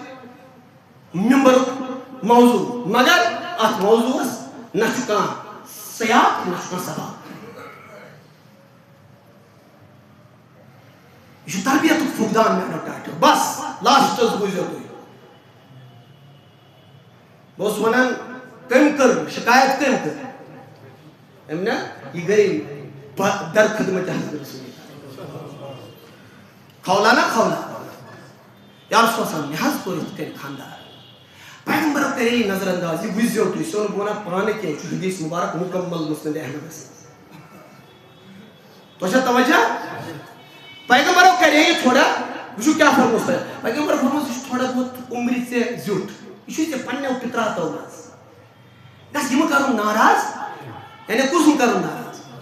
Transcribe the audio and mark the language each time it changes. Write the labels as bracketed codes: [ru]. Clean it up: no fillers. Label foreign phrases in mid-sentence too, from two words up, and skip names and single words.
[ks] مِمبرُک موضوٗع مگر اتھ موضوٗعس نہ چھُ کانٛہہ سیاق نہ چھُ کانٛہہ سباق یہِ چھُ تربیتُک فقدان میانیو ٹاٹھیو بس لاسٹس بوٗزِو تُہۍ بہٕ اوسُس ونان کٔمۍ کٔر شکایت کٔمۍ کٔر أمۍ نا یہِ گٔے در خدمت حضرت رسول کھولا نا کھولا یا رسول صاحب مےٚ حظ کوٚر یِتھ کٔنۍ خانٛدار پیغمبرو کرے یہِ نظر انداز یہِ بوٗزِو تُہۍ سُہ اوٚن بہٕ ونان پانہٕ کینٛہہ چھُ حدیٖث مُبارک مُکمل مُسند احمدس تۄہہِ چھا توجہ پیغمبرو کرے یہِ تھوڑا وٕچھِو کیٛاہ فرموس تۄہہِ پیغمبر فرموس یہِ چھُ تھوڑا بہت عمرِ ژےٚ زیُٹھ یہِ چھُے ژےٚ پننیو پِتراتو منٛز گژھ یِمہٕ کرُن ناراض یعنی کُس نہٕ کرُن ناراض